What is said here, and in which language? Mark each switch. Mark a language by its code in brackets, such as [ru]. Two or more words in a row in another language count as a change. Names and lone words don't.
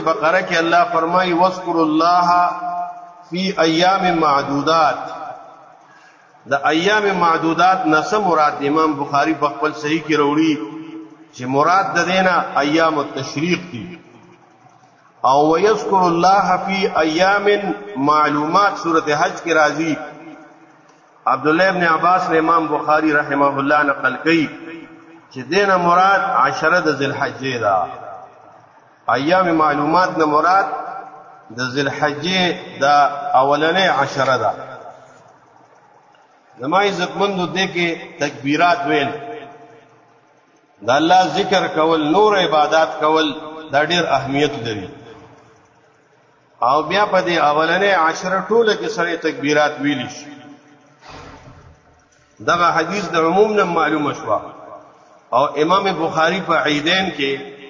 [ps] بقره کې الله فرمایي [ar] واذکروا الله فی ایام معدودات [ps] دا [ar] ایام معدودات [ps] نسم مراد امام بخاری په خپل صحیح کې وروړي چې مراد د دینا [ar] ایام التشریق [ps] دي او [ar] ويذكر الله فی ایام معلومات [ps] سورۃ حج کې راځي عبد الله ابن عباس نے امام بخاری رحمه الله نقل کړي چې دینا مراد عشره د ذی الحجه دا [ar] ایام معلومات [ps] نه مراد د ذی الحجه دا اولنې عشره ده زما عزتمندو دې کې تکبیرات ویل دا الله ذکر کول نور عبادت کول دا ډېر اهمیت لري او بیا په دې اولنې عشره ټوله کې سره تکبیرات ویل شي دا حدیث د عموم نه معلومه شو او امام بخاری په عیدین کې